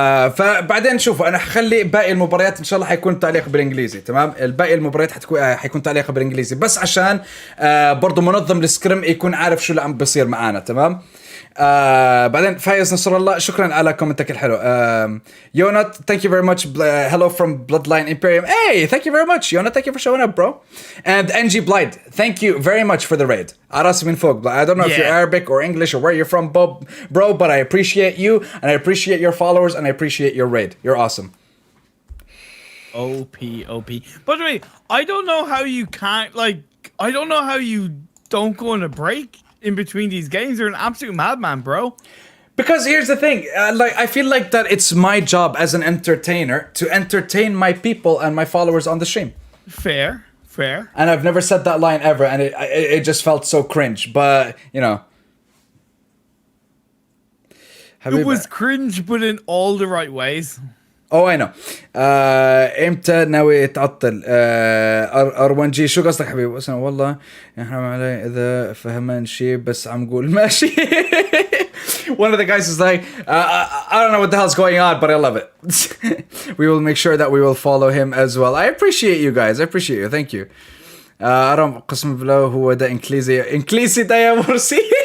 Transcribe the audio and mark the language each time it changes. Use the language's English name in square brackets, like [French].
[Arabic] فبعدين شوفوا انا حخلي باقي المباريات ان شاء الله حيكون تعليق بالانجليزي. تمام الباقي المباريات حيكون تعليق بالانجليزي بس عشان برضو منظم السكريم يكون عارف شو اللي عم بصير معانا. تمام بعدين فايز نصر الله شكرا على كومنتك الحلو. [English] Yonat thank you very much. Hello from Bloodline Imperium. Hey, thank you very much Yonat, thank you for showing up bro. And NG Blind, thank you very much for the raid. [Arabic] عراسي من فوق. [English] I don't know if you're Arabic or English or where you're from bro, but I appreciate you and I appreciate your followers and I appreciate your raid. You're awesome. OP. By the way, I don't know how you can't I don't know how you don't go on a break in between these games. You're an absolute madman, bro. Because here's the thing, I feel like that it's my job as an entertainer to entertain my people and my followers on the stream. Fair. And I've never said that line ever, and it just felt so cringe. But you know, it was cringe, but in all the right ways. Oh I know. [Arabic] امتى ناوي تعطل R1G شو قصدك حبيبي؟ والله حرام علي اذا فهمان شيء بس عم قول ماشي. [English] One of the guys is like I don't know what the hell's going on but I love it. We will make sure that we will follow him as well. I appreciate you guys. I appreciate you. Thank you. [Arabic] أرام قسم بالله هو ده إنكليزي ده يا مرسي.